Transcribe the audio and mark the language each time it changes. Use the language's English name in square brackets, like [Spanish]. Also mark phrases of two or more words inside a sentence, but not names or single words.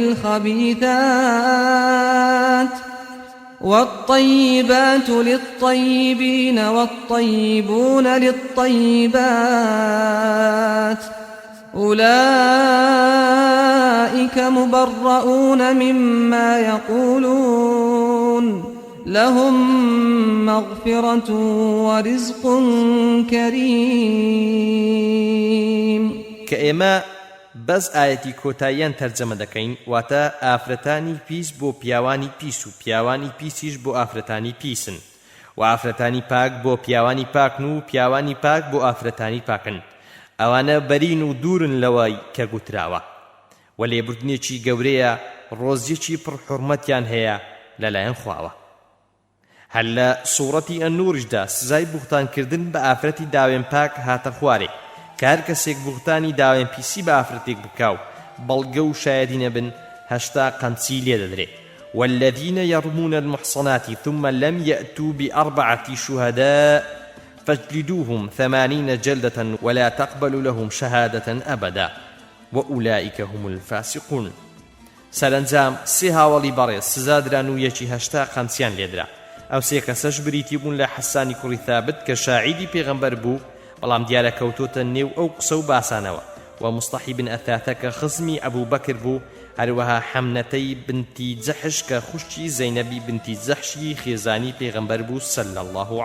[Arabic] للخبيثات والطيبات للطيبين والطيبون للطيبات أولئك مبرؤون مما يقولون لهم مغفرة ورزق كريم [Central Kurdish] کە ئێمە بەس ئاەتی کۆتاییان تەرجەمە دەکەین واتە ئافرەتانی پیس بۆ پیاوانی پیس و پیاوانی پیسیش بۆ ئافرەتانی پیسن و ئافرەتانی پاک بۆ پیاوانی پاکن و پیاوانی پاک بۆ ئافرەتانی پاکن ئەوانە بەرین و دوورن لەوەی کە گوتراوە و لێبوردنێکی گەورەیە ڕۆزیەکی پڕحورمەتیان هەیە لەلایەن خواوە هەر لە سوورەتی ئەننوورشدا سزای بوختانکردن بە ئافرەتی داوێن پاک هاتە خوارێ کە هەر کەسێک بوختانی داوێن پیسی بە ئافرەتێک بکاو بەڵگە و شایەتی نەبن 80 قەمچی لێ دەدرێت [Arabic] والذين يرمون المحصنات ثم لم يأتوا ب4 شهداء فاجلدوهم 80 جلدة ولا تقبلوا لهم شهادة أبدا وأولئك هم الفاسقون [Central Kurdish] سەرنجام سێ هاوڵی بەڕێز سزادران و یەکی 80 قەمچیان لێدرا ئەو سێ کەسەش بریتی بوون لە حەسانی کوڕی ثابت کە شاعیدی پێغەمبەر بوو بەڵام دیارە کەوتۆتە نێو ئەو قسە و باسانەوە و مستەحی بن ئەثاثە کە خزمی ئەبوو بەکر بوو هەروەها حەمنەتەی بنتی جەحش کە خوشکی زەینەبی بنتی جەحشی خێزانی پێغەمبەر بوو [Arabic] صلی الله